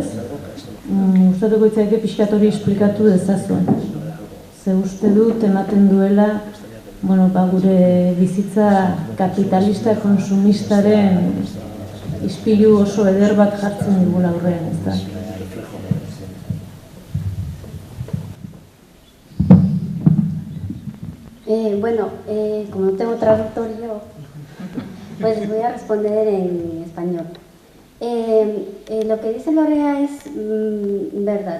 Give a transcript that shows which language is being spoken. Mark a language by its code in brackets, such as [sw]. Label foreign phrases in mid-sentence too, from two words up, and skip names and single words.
[eu] Gustatuko litzaidake pixkat hori esplikatu dezazuen. Ze uste dut ematen duela, gure bizitza kapitalista konsumistaren ispilu oso eder bat jartzen digula aurrean, ez da? [es] Como no tengo traductor yo, pues les voy a responder en español. Lo que dice Lorea es verdad.